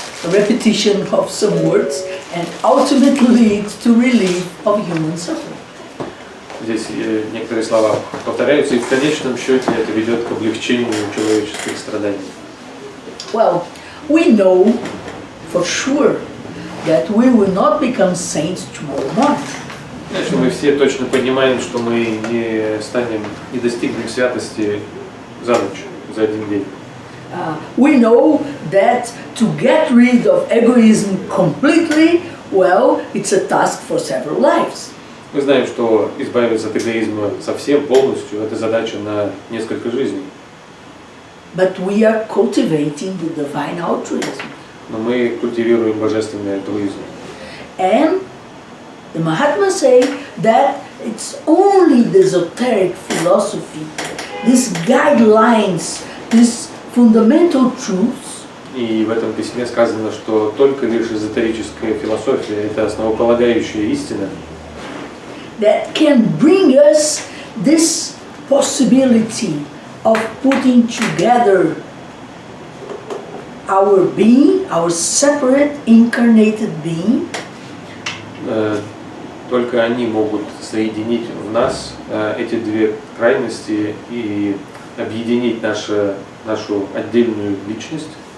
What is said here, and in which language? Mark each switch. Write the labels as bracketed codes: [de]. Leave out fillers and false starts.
[en] repetition of some words and ultimately leads to relief of human suffering. [ru] Здесь некоторые слова повторяются, и в конечном счете это ведет к облегчению человеческих страданий. [en] Well, we know for sure that we will not become saints tomorrow morning. [ru] Конечно, мы все точно понимаем, что мы не станем, не достигнем святости за ночь, за один день. [en] We know that to get rid of egoism completely, well, it's a task for several lives. [ru] Мы знаем, что избавиться от эгоизма совсем, полностью, это задача на несколько жизней. [en] But we are cultivating the divine altruism. [ru] Но мы культивируем божественный альтруизм. [en] And the Mahatmas say that it's only the esoteric philosophy, these guidelines, these fundamental truths, [ru] И в этом письме сказано, что только лишь эзотерическая философия, это основополагающая истина, [en] that can bring us this possibility of putting together our being, our separate incarnated being, [ru] только они могут соединить в нас эти две крайности и объединить нашу отдельную личность.